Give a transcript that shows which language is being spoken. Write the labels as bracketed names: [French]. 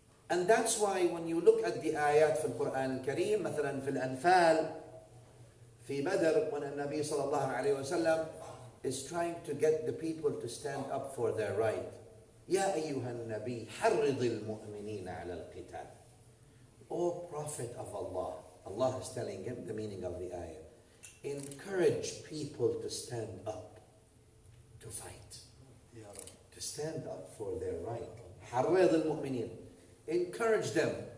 [English] And that's why when you look at the ayat [Arabic] في القرآن الكريم, مثلا في الأنفال, في بدر, [English] when the Nabi sallallahu alayhi wa sallam is trying to get the people to stand up for their right. [Arabic] يا أيها النبي حرض المؤمنين على القتال. [English] O Prophet of Allah, Allah is telling him the meaning of the ayah. Encourage people to stand up, to fight, to stand up for their right. [Arabic] حرض المؤمنين. [English] Encourage them.